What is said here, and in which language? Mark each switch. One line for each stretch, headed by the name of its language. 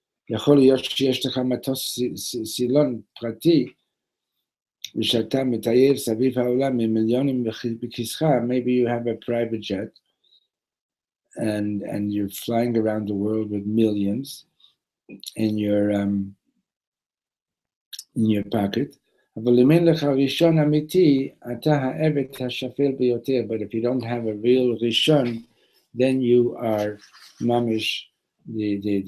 Hebrew: יכול להיות שיש לך מטוס סילון פרטי ושאתה מטייל סביב העולם עם מיליונים בכיסך,
English: maybe you have a private jet and you're flying around the world with millions in your pocket.
Hebrew: אבל אם אין לך ראשון אמיתי, אתה העבד השפל ביותר.
English: But if you don't have a real ראשון, then you are mamish, the